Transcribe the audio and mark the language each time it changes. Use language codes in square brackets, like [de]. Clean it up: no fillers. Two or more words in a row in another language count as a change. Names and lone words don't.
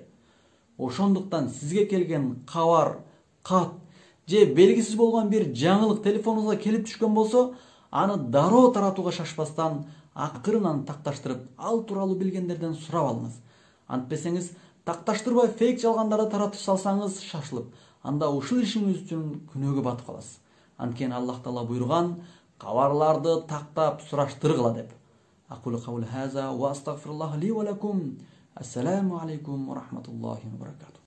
[ky] Ошондуктан сизге келген кабар, кат же белгисиз болгон бир жаңылык телефонуңузга келип түшкөн болсо, аны дароо таратууга шашпастан, акырын аны такташтырып, ал тууралуу билгендерден сурап алыңыз. Антпесеңиз, такташтырбай фейк жалгандарды таратып салсаңыз шашылып, анда ушул ишиңиз үчүн күнөөгө батып каласыз. Анткени Аллах Таала буйруган, кабарларды тактап сураштыргыла деп. [ar] أقول قولي هذا وأستغفر الله لي ولكم. السلام عليكم ورحمة الله وبركاته.